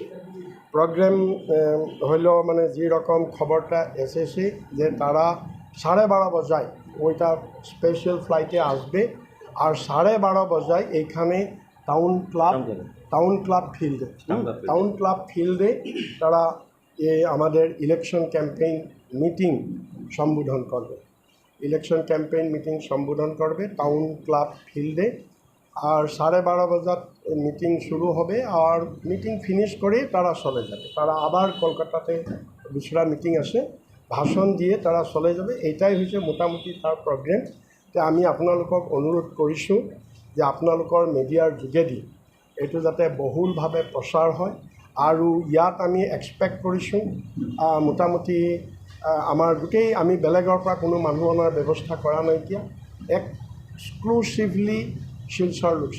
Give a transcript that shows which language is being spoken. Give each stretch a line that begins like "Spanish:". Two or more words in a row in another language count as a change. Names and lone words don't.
Bangla: প্রোগ্রাম হইলেও মানে যেরকম খবরটা এসেছে যে তারা 12:30 বজায় ওইটা
English: special flight
Bangla: আসবে আর 12:30 বজায় এইখানে টাউন ক্লাব ফিল্ডে তারা আমাদের
English: election campaign meeting
Bangla: সম্বোধন করবে টাউন ক্লাব ফিল্ডে। আর 12:30 বজাত মিটিং শুরু হবে আর
English: meeting finish
Bangla: করে তারা চলে যাবে। তারা আবার কলকাতাতে দুসরা মিটিং আছে, ভাষণ দিয়ে তারা চলে যাবে। এইটাই হচ্ছে মোটামুটি তার প্রগ্রেম।
Assamese: তো আমি আপোনালোকক অনুৰোধ কৰিছোঁ যে আপোনালোকৰ মিডিয়াৰ যোগেদি এইটো যাতে বহুলভাৱে প্ৰচাৰ হয় আৰু ইয়াত আমি এক্সপেক্ট কৰিছোঁ মোটামুটি আমাৰ গোটেই আমি বেলেগৰ পৰা কোনো মানুহ অনাৰ ব্যৱস্থা কৰা নাইকিয়া, এক্সক্লুচিভলি শিলচৰ